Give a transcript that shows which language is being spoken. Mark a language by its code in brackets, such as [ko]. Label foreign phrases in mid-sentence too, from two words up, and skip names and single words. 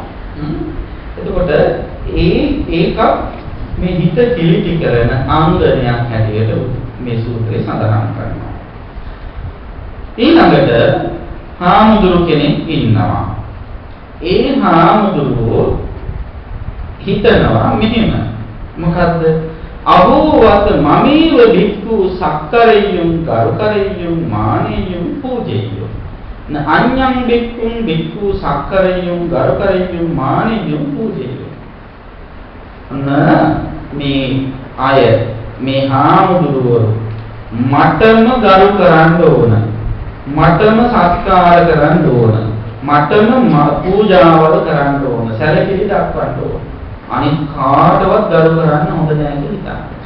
[si] එතකොට ඒකත් මේ හිත කිලිටි කරන අංගනයක් හැටියට මේ සූත්‍රයේ සඳහන් කරනවා. ඊළඟට හාමුදුරු කෙනෙක් ඉන්නවා. ඒ හාමුදුරුවෝ හිතනවා මෙහෙම. මොකද්ද? [pi] අහෝවත මමීව භික්ඛු සක්කරෙය්‍යුම් කරුකරෙය්‍යුම් මානෙය්‍යුම් පූජෙය්‍යුම්. න අඤ්ඤං භික්ඛුන් භික්ඛු සක්කරෙය්‍යුම් කරුකරෙය්‍යුම් මානෙය්‍යුම් පූජෙය්‍යුම්. [si] මේ අය මේ හාමුදුරුවෝ මටම ගරු කරන්න ඕන. මටම සත්කාර කරන්න ඕන. මටම පූජාවල් කරන්න ඕන. සැලකිලි දක්වන්න ඕන. අනිත් කාටවත් ගරු කරන්න හොඳ නැහැ කියලා හිතන්න.